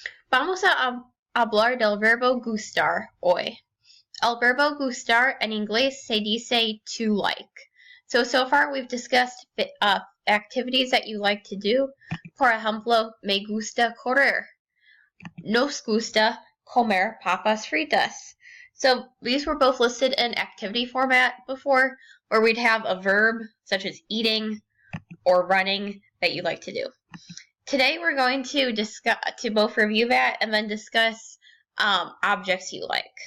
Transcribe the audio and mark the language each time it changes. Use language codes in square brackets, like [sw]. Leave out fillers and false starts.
[es] Vamos a hablar del verbo gustar hoy. El verbo gustar en inglés se dice to like. [en] So far we've discussed activities that you like to do. [es] Por ejemplo, me gusta correr. Nos gusta comer papas fritas. [en] So these were both listed in activity format before, where we'd have a verb such as eating or running that you like to do. Today we're going to both review that and then discuss objects you like.